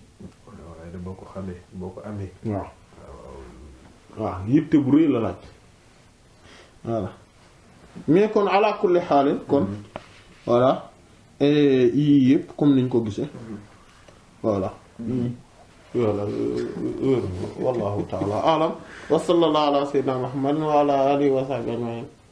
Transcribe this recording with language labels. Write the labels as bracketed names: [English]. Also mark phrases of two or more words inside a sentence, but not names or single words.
[Wolof] boo ko amee waaw yitte bu rëy la laaj [French] voilà mais [Wolof] kon [Arabic] على كل حال [Wolof] kon voilà yii yëpp comme niñ ko gisee [French] voilà voilà [Arabic] والله تعالى أعلم وصلى الله على سيدنا محمد وعلى آله وصحبه أجمعين